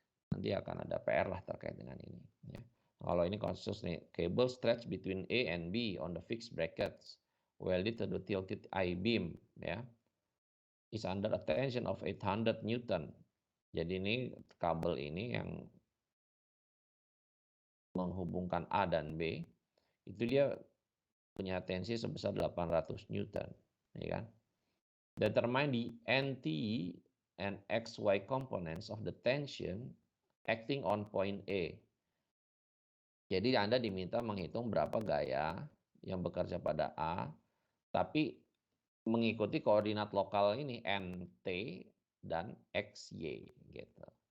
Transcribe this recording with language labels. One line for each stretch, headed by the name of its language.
Indonesian: Nanti akan ada PR lah terkait dengan ini. Ya. Kalau ini konsensus nih,
English: cable stretch between A and B on the fixed brackets welded to the tilted I-beam,
Indonesian: ya,
English: is under a tension of 800 Newton.
Indonesian: Jadi ini kabel ini yang menghubungkan A dan B, itu dia punya tensi sebesar 800 Newton, ya kan?
English: Determine the NT and XY components of the tension acting on point A.
Indonesian: Jadi Anda diminta menghitung berapa gaya yang bekerja pada A, tapi mengikuti koordinat lokal ini NT dan XY gitu.